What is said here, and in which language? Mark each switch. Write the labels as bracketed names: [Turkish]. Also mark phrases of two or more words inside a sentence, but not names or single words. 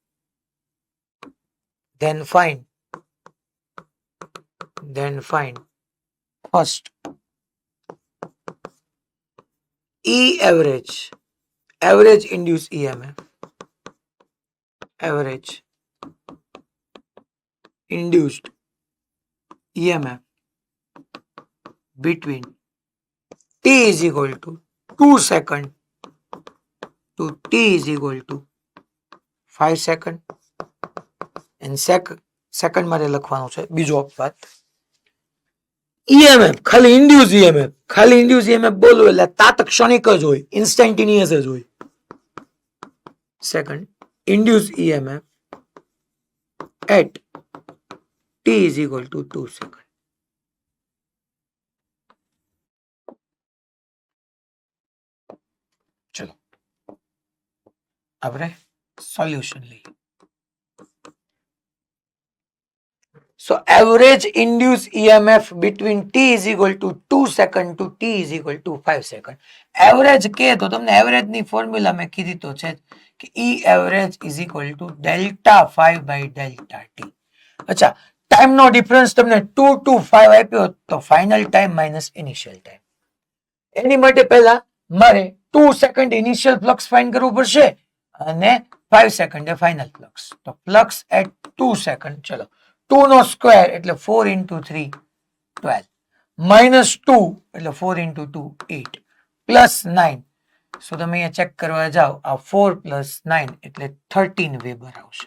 [English] Then find first E average induced EMF, average induced EMF between t is equal to 2 second to t is equal to 5 second and [Gujarati] સેકન્ડ મારે લખવાનું છે બીજો અપવાદ ઈએમએફ ખાલી [English] induce EMF [Gujarati] બોલવું એટલે તાત્ક્ષણિક જ હોય ઇન્સ્ટન્ટેનિયસ જ હોય [English] second induce EMF at t is equal to 2 second [Gujarati] ચલો આપણે સોલ્યુશન લઈએ [English] So average induced EMF between t is equal to 2 second to t is equal to 5 second. [Gujarati] Average કે તો તમને એવરેજ ની ફોર્મ્યુલા મેં કીધી તો છે કે [English] E average is equal to delta 5 by delta t. [Gujarati] અચ્છા ટાઈમ નો ડિફરન્સ તમને 2 to 5 આપ્યો તો [English] final time minus initial time. [Gujarati] એની માટે પહેલા મારે 2 સેકન્ડ [English] initial flux find [Gujarati] કરવું પડશે અને 5 સેકન્ડ [English] final flux. [Gujarati] તો [English] flux at [Gujarati] 2 સેકન્ડ ચલો 2 નો સ્ક્વેર એટલે 4 into 3 12 minus 2 એટલે 4 into 2 8 plus 9 સો તમે અહીંયા ચેક કરવા જાઓ આ 4 plus 9 એટલે 13 વેબર આવશે.